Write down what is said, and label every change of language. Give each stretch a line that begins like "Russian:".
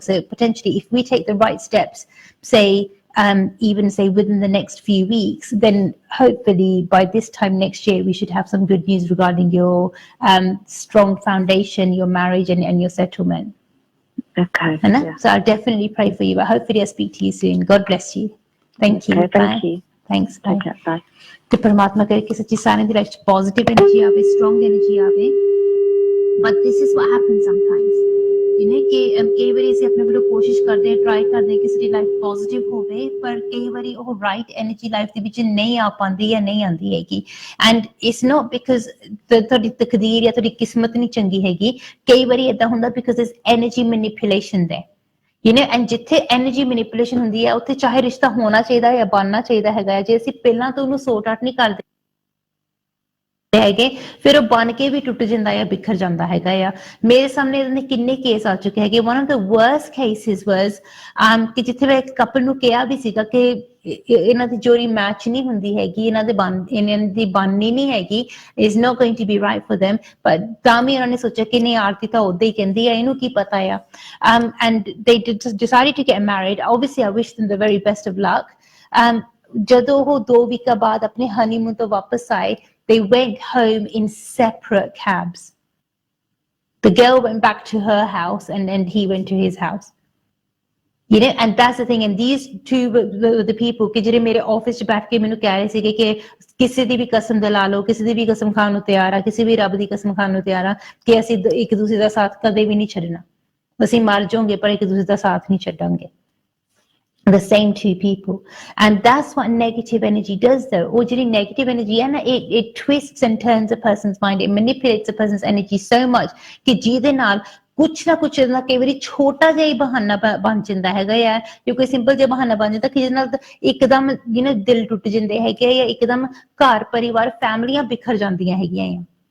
English: So potentially, if we take the right steps, say, even say within the next few weeks, then hopefully by this time next year, we should have some good news regarding your strong foundation, your marriage, and your settlement. Okay. Yeah. So I'll definitely pray for you, but hopefully I'll speak to you soon. God bless you. Thank you. Okay, thank Bye. you. Thanks. Bye. Okay, bye.
Punjabi: ਤੇ ਪਰਮਾਤਮਾ ਕਰੇ ਕਿ ਸੱਚੀ ਸਾਰਿਆਂ ਦੀ life 'ਚ positive energy ਆਵੇ, strong energy ਆਵੇ।
English: but this is what happens sometimes,
Punjabi: ਕਿ ਕਈ ਵਾਰੀ ਅਸੀਂ ਆਪਣੇ ਵੱਲੋਂ ਕੋਸ਼ਿਸ਼ ਕਰਦੇ ਹਾਂ, ਟਰਾਈ ਕਰਦੇ ਹਾਂ ਕਿ ਸਾਡੀ ਲਾਈਫ ਪੋਜ਼ਿਟਿਵ ਹੋਵੇ, ਪਰ ਕਈ ਵਾਰੀ ਉਹ ਰਾਈਟ ਐਨਰਜੀ ਲਾਈਫ ਦੇ ਵਿੱਚ ਨਹੀਂ ਆ ਪਾਉਂਦੀ ਜਾਂ ਨਹੀਂ ਆਉਂਦੀ ਹੈਗੀ।
English: and it's not because
Punjabi: ਤੁਹਾਡੀ ਤਕਦੀਰ ਜਾਂ ਤੁਹਾਡੀ ਕਿਸਮਤ ਨਹੀਂ ਚੰਗੀ ਹੈਗੀ, ਕਈ ਵਾਰੀ ਏਦਾਂ ਹੁੰਦਾ ਬਿਕਾਜ਼ ਦਿਸ ਐਨਰਜੀ ਮੈਨੀਪੂਲੇਸ਼ਨ ਦੇ, ਐਂਡ ਜਿੱਥੇ ਐਨਰਜੀ ਮੈਨੀਪੂਲੇਸ਼ਨ ਹੁੰਦੀ ਹੈ ਉੱਥੇ ਚਾਹੇ ਰਿਸ਼ਤਾ ਹੋਣਾ ਚਾਹੀਦਾ ਜਾਂ ਬਣਨਾ ਚਾਹੀਦਾ ਹੈਗਾ, ਜੇ ਅਸੀਂ ਪਹਿਲਾਂ ਤੋਂ ਉਹਨੂੰ ਸੋਰਟ ਆਊਟ ਨਹੀਂ ਕਰਦੇ ਹੈਗੇ, ਫਿਰ ਉਹ ਬਣ ਕੇ ਵੀ ਟੁੱਟ ਜਾਂਦਾ ਜਾਂ ਬਿਖਰ ਜਾਂਦਾ ਹੈਗਾ ਆ। ਮੇਰੇ ਸਾਹਮਣੇ ਇਹਦੇ ਕਿੰਨੇ ਕੇਸ ਆ ਚੁੱਕੇ ਹੈਗੇ।
English: one of the worst cases was
Punjabi: ਕਿ ਜਿੱਥੇ ਮੈਂ ਇੱਕ ਕਪਲ ਨੂੰ ਕਿਹਾ ਵੀ ਸੀਗਾ ਕਿ ਇਹਨਾਂ ਦੀ ਜੋੜੀ ਮੈਚ ਨਹੀਂ ਹੁੰਦੀ ਹੈਗੀ, ਇਹਨਾਂ ਦੀ ਬਣਨੀ ਨਹੀਂ ਹੈਗੀ,
English: is not going to be right for them,
Punjabi: ਪਰ ਤਾਂ ਵੀ ਉਹਨਾਂ ਨੇ ਸੋਚਿਆ ਕਿ ਨਹੀਂ, ਆਰਤੀ ਤਾਂ ਉਦਾਂ ਹੀ ਕਹਿੰਦੀ ਆ, ਇਹਨੂੰ ਕੀ ਪਤਾ ਆ।
English: And they decided to get married. Obviously I wish them the very best of luck.
Punjabi: ਜਦੋਂ ਉਹ 2 ਵੀਕਾਂ ਬਾਅਦ ਆਪਣੇ ਹਨੀਮੂਨ ਤੋਂ ਵਾਪਸ ਆਏ,
English: they went home in separate cabs. The girl went back to her house and he went to his house. And that's the thing. And these two were the people
Punjabi: ਕਿ ਜਿਹੜੇ ਮੇਰੇ ਆਫਿਸ 'ਚ ਬੈਠ ਕੇ ਮੈਨੂੰ ਕਹਿ ਰਹੇ ਸੀਗੇ ਕਿ ਕਿਸੇ ਦੀ ਵੀ ਕਸਮ ਦਿਲਾ ਲਓ, ਕਿਸੇ ਦੀ ਵੀ ਕਸਮ ਖਾਣ ਨੂੰ ਤਿਆਰ ਆ, ਕਿਸੇ ਵੀ ਰੱਬ ਦੀ ਕਸਮ ਖਾਣ ਨੂੰ ਤਿਆਰ ਆ ਕਿ ਅਸੀਂ ਇੱਕ ਦੂਸਰੇ ਦਾ ਸਾਥ ਕਦੇ ਵੀ ਨਹੀਂ ਛੱਡਣਾ, ਅਸੀਂ ਮਰ ਜਾਵਾਂਗੇ ਪਰ ਇੱਕ ਦੂਸਰੇ ਦਾ ਸਾਥ ਨਹੀਂ ਛੱਡਾਂਗੇ।
English: The same two people. And that's what negative energy does though. Or negative energy, and it twists and turns a person's mind. It manipulates a person's energy so much
Punjabi: ਕਿ ਜਿਹਦੇ ਨਾਲ ਕੁਛ ਨਾ ਕੁਛ ਨਾ ਕਈ ਵਾਰੀ ਛੋਟਾ ਜਿਹਾ ਹੀ ਬਹਾਨਾ ਬਣ ਜਾਂਦਾ ਹੈਗਾ ਆ, ਜਾਂ ਕੋਈ ਸਿੰਪਲ ਜਿਹਾ ਬਹਾਨਾ ਬਣ ਜਾਂਦਾ ਕਿ ਜਿਹਦੇ ਨਾਲ ਇੱਕਦਮ ਦਿਲ ਟੁੱਟ ਜਾਂਦੇ ਹੈਗੇ, ਜਾਂ ਇੱਕਦਮ ਘਰ ਪਰਿਵਾਰ ਫੈਮਲੀਆਂ ਬਿਖਰ ਜਾਂਦੀਆਂ ਹੈਗੀਆਂ ਆ।